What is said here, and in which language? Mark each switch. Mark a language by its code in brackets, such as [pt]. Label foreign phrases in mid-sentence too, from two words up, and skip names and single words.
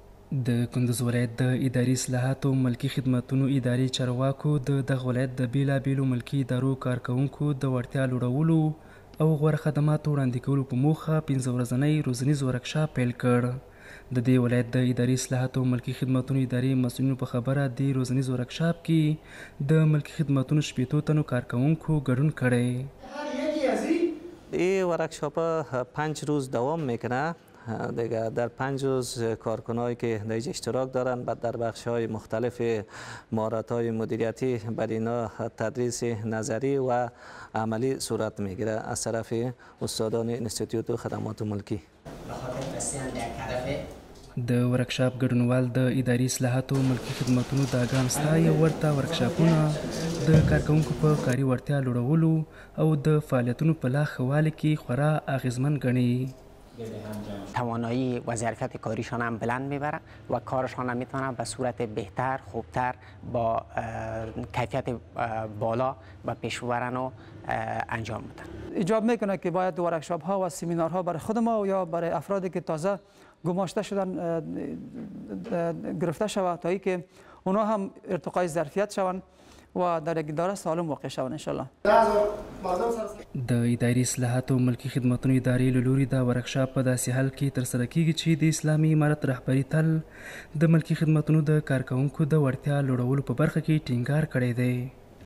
[ps] د کندوز ولایت د اداري اصلاحاتو ملکي خدمتونو اداري چارواکو د دغه ولایت د بیلابیلو ملکي ادارو کارکوونکو د وړتیا لوړولو او غوره خدماتو وړاندې کولو په موخه 15 ورځنی روزنیز ورکشاپ پیل کړ. د دې ولایت د اداري اصلاحاتو ملکي خدمتونو اداري مسؤلینو په خبره د روزنیز ورکشاپ کې د ملکي خدمتونو 15 تنو کارکوونکو ګډون کړی. [fa] این ورکشاپ 5 روز دوام میکنه. دیگه در 5 روز کارکنایی که در اشتراک دارند بعد در بخش‌های مختلف مهارت‌های مدیریتی بر اینا تدریس نظری و عملی صورت میگیره از طرف استادان انستیتوت خدمات ملکی. [ps] د ورکشاپ ګډونوال د اداري اصلاحاتو ملکي خدمتونو د اګام ستایي ورته ورکشاپونه د کارکوونکو په کاري وړتیا لوړولو او د فعالیتونو په لا ښه والي کې خورا اغیزمن ګڼي. [fa] توانایی و ظرفیت کاریشان هم بلند میبره و کارشان هم میتونه به صورت بهتر، خوبتر، با کیفیت بالا و پیش ببرن و انجام بدن. ایجاب میکنه که باید ورکشاپ ها و سمینارها برای خود ما یا برای افرادی که تازه گماشته شدن گرفته شود تا اینکه اونا هم ارتقای ظرفیت شوند و در یک اداره سالم واقع شوند انشالله. [ps] د اداري اصلاحاتو ملکي خدمتونو ادارې له لوري دا ورکشاپ په داسې حال کې ترسره کیږي چې د اسلامي امارت رهبري تل د ملکي خدمتونو د کارکوونکو د وړتیا لوړولو په برخه کې ټینګار کړی دی.